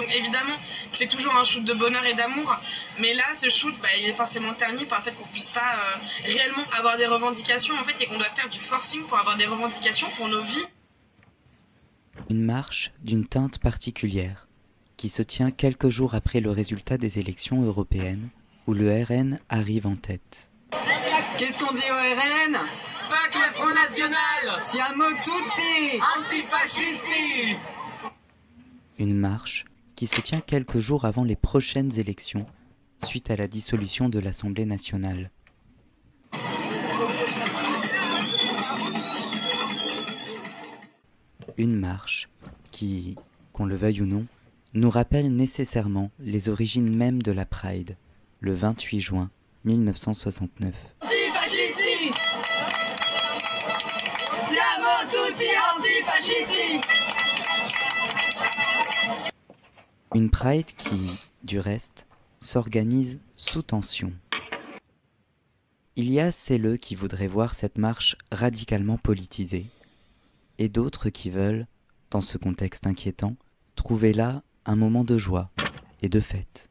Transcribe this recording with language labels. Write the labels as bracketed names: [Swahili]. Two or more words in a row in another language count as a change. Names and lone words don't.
[French] Donc évidemment, c'est toujours un shoot de bonheur et d'amour. Mais là, ce shoot, il est forcément terni par le fait qu'on puisse pas réellement avoir des revendications, en fait, et qu'on doit faire du forcing pour avoir des revendications pour nos vies. Une marche d'une teinte particulière, qui se tient quelques jours après le résultat des élections européennes, où le RN arrive en tête. Qu'est-ce qu'on dit au RN ? Fuck le Front National! [Italian] Siamo tutti! Antifascisti! [French] Une marche qui se tient quelques jours avant les prochaines élections, suite à la dissolution de l'Assemblée nationale. Une marche qui, qu'on le veuille ou non, nous rappelle nécessairement les origines mêmes de la Pride, le 28 juin 1969. [Italian] Antifascisti! Siamo tutti antifascisti! [French] Une Pride qui, du reste, s'organise sous tension. Il y a celles qui voudraient voir cette marche radicalement politisée, et d'autres qui veulent, dans ce contexte inquiétant, trouver là un moment de joie et de fête.